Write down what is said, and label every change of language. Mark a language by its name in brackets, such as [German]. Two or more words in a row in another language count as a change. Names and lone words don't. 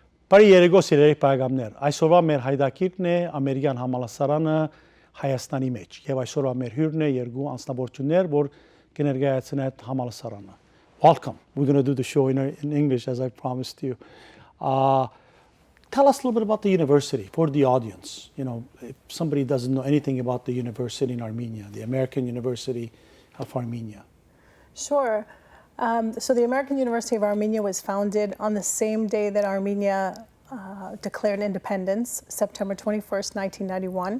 [Armenian] Բարի երեկո սիրելի բարեկամներ, այսօրվա մեր հայդակիրն է ամերիկյան համալսարանը Հայաստանի մեջ եւ այսօրվա մեր հյուրն է երկու անձնավորություններ, որ կներկայացնեն այդ համալսարանը. [English] Welcome. We're going to do the show in English as I promised you. Tell us a little bit about the university for the audience. You know, if somebody doesn't know anything about the university in Armenia, the American University of Armenia. Sure. So the American University of Armenia was founded on the same day that Armenia declared independence, September 21st, 1991.